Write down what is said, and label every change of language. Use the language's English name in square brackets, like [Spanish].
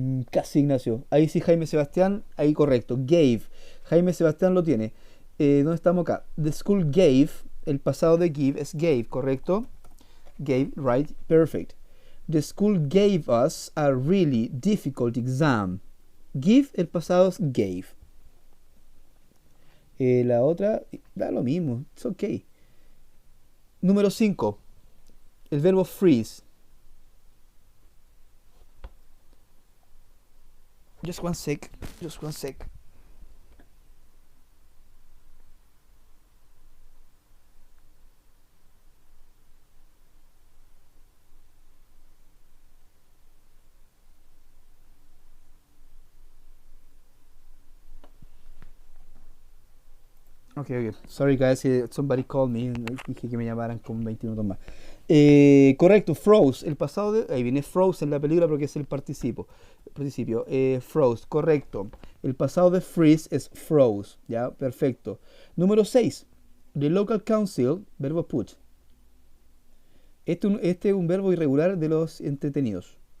[Spanish] Casi, Ignacio. Ahí sí, Jaime Sebastián. Ahí correcto. Gave. Jaime Sebastián lo tiene. ¿Dónde estamos acá? [English] The school gave, [Spanish] el pasado de give es gave, ¿correcto? [English] Gave, right, perfect. The school gave us a really difficult exam. [Spanish] Give, el pasado es gave. La otra, da lo mismo, [English] it's okay. [Spanish] Número 5, el verbo freeze. [English] Just one sec, just one sec. Okay, okay. Sorry guys, somebody called me. [Spanish] Dije que me llamaran con 20 minutos más. Correcto, froze. El pasado de... Ahí viene froze en la película porque es el participio. Froze, correcto. El pasado de freeze es froze. Ya, perfecto. Número 6. [English] The local council, [Spanish] verbo put. Este es un verbo irregular de los entretenidos.